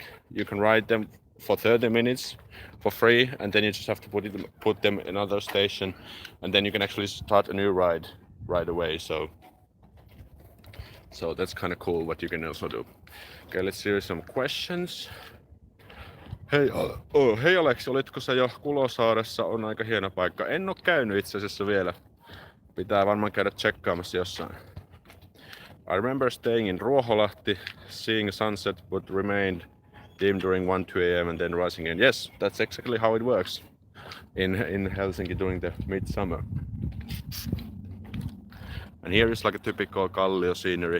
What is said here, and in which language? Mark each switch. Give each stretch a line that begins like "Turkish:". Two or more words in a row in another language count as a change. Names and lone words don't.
English: You can ride them for 30 minutes for free, and then you just have to put them in another station, and then you can actually start a new ride right away. So that's kind of cool what you can also do. Okay, let's hear some questions.
Finnish: Hei Aleksi, olitko sä jo Kulosaaressa? On aika hieno paikka. En oo käynyt itse asiassa vielä. Pitää varmaan käydä tsekkaamassa jossain.
English: I remember staying in Ruoholahti, seeing sunset but remained dim during 1-2 a.m. and then rising again. Yes, that's exactly how it works in Helsinki during the midsummer. And here is like a typical Kallio scenery.